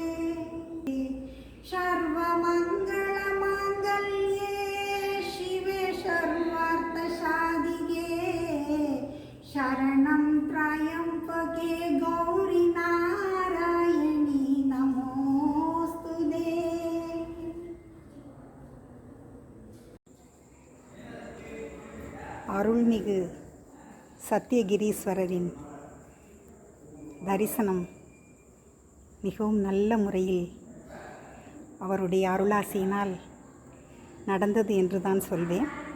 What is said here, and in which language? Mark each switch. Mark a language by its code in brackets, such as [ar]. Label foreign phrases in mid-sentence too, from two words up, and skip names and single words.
[sa] सर्वमङ्गलमाङ्गल्ये शिवे सर्वार्थसाधिके शरणं त्र्यम्बके गौरी नारायणि नमोऽस्तुते। [ta] அருள்மிகு சத்தியகிரீஸ்வரரின் தரிசனம் மிகவும் நல்ல முறையில் அவருடைய அருளாசியினால் நடந்தது என்று தான் சொல்வேன்.